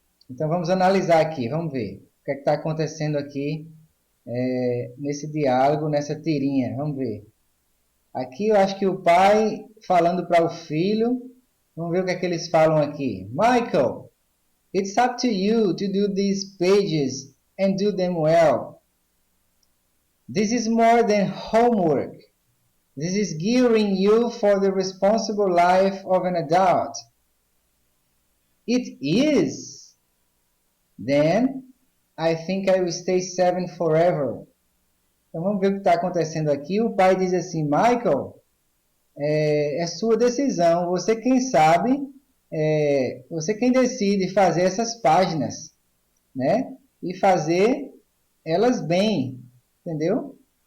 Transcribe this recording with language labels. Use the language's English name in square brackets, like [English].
[Portuguese] Então vamos analisar aqui, vamos ver o que está acontecendo aqui nesse diálogo, nessa tirinha. Vamos ver. Aqui eu acho que o pai falando para o filho. Vamos ver o que é que eles falam aqui. [English] Michael, it's up to you to do these pages and do them well. This is more than homework. This is gearing you for the responsible life of an adult. It is. Then, I think I will stay 7 forever. [Portuguese] Então, vamos ver o que está acontecendo aqui. O pai diz assim, Michael, é sua decisão. Você quem sabe, você quem decide fazer essas páginas, né? E fazer elas bem, entendeu?